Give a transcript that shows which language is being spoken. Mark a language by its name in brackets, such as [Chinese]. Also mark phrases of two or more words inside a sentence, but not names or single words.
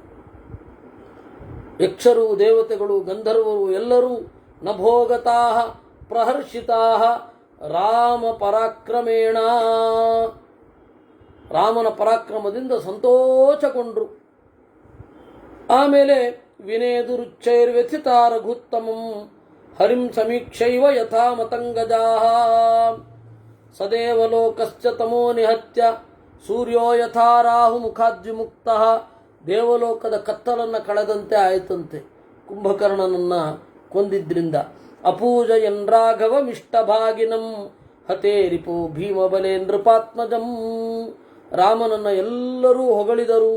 [Kannada] ಯಕ್ಷರು, ದೇವತೆಗಳು, ಗಂಧರ್ವರು ಎಲ್ಲರೂ [Sanskrit] ನಭೋಗತಾ ಪ್ರಹರ್ಷಿತಾ ರಾಮ ಪರಾಕ್ರಮೇಣ, [Kannada] ರಾಮನ ಪರಾಕ್ರಮದಿಂದ ಸಂತೋಷಗೊಂಡ್ರು. [Sanskrit] ಆಮೇಲೆ ವಿನೇದುರುಚ್ಚೈರ್ವ್ಯಥಿತಾ ರಘುತ್ತಮಂ ಹರಿಂ ಸಮೀಕ್ಷೈವ ಯಥಾ ಮತಂಗಜಾ ಸದೇವ ಲೋಕಶ್ಚ ತಮೋ ನಿಹತ್ಯ ಸೂರ್ಯೋ ಯಥಾ ರಾಹು ಮುಖಾದ್ವಿಮುಕ್ತಃ. [Kannada] ದೇವಲೋಕದ ಕತ್ತಲನ್ನು ಕಳೆದಂತೆ ಆಯಿತಂತೆ ಕುಂಭಕರ್ಣನನ್ನ ಕೊಂದಿದ್ರಿಂದ. [Sanskrit] ಅಪೂಜಯನ್ ರಾಘವಮಿಷ್ಟಭಾಗಿನಂ ಹತೇ ರಿಪೋ ಭೀಮಬಲೇ ನೃಪಾತ್ಮಜಂ. [Kannada] ರಾಮನನ್ನ ಎಲ್ಲರೂ ಹೊಗಳಿದರು.